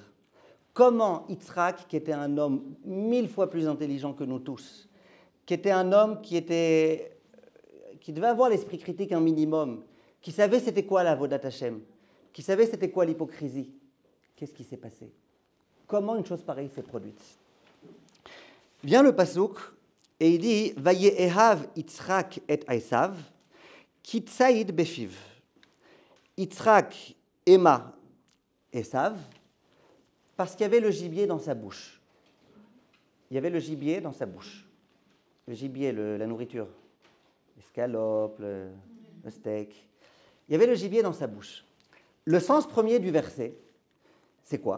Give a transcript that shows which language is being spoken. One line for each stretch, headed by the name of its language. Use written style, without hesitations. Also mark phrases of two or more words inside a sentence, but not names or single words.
French: Comment Yitzhak, qui était un homme 1000 fois plus intelligent que nous tous, qui était un homme qui devait avoir l'esprit critique un minimum, qui savait c'était quoi la
Hebrew: עבודת השם,
French: qui savait c'était quoi l'hypocrisie. Qu'est-ce qui s'est passé? Comment une chose pareille s'est produite? Vient le pasouk et il dit
Hebrew: ויאהב יצחק את עשו כי ציד בפיו.
French: Yitzhak aima Esav parce qu'il y avait le gibier dans sa bouche. Le gibier, la nourriture, l'escalope, le steak. Il y avait le gibier dans sa bouche. Le sens premier du verset, c'est quoi?